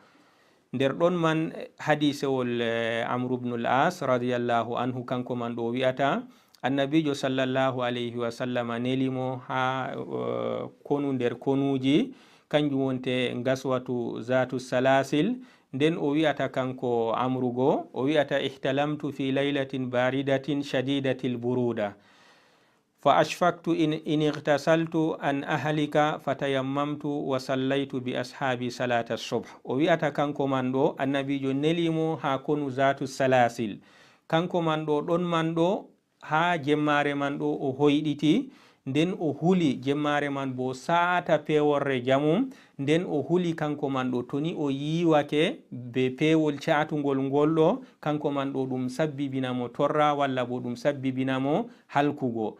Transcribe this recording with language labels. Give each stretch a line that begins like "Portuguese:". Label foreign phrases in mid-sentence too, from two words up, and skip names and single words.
Fula: Nder ɗon man hadisewol Amru ibnul As
Arabic: رضي الله عنه
Fula: kanko man ɗo wi'ata annabijo
Arabic: صلى الله عليه وسلم
Fula: nelimo ha konu nder konuji, kanjum wonte
Arabic: غزوة ذات السلاسل.
Fula: Nden o wi'ata kanko amrugo, o wi'ata
Arabic: احتلمت في ليلة باردة شديدة البرودة فأشفقت إن اغتسلت أن أهلك فتيممت وصليت بأصحابي صلاة الصبح.
Fula: O wi'ata kanko man ɗo annabijo nelimo ha konu
Arabic: ذات السلاسل,
Fula: kanko man ɗo ɗon man ɗo ha jemmare man ɗo o hoyɗiti, nden o huli jemmare man bo saata peworre jamum, nden o huli kanko man ɗo toni o yiwake be pewol catugol ngol ɗo, kanko man ɗo ɗum sabbibinamo torra, walla bo ɗum sabbibinamo halkugo.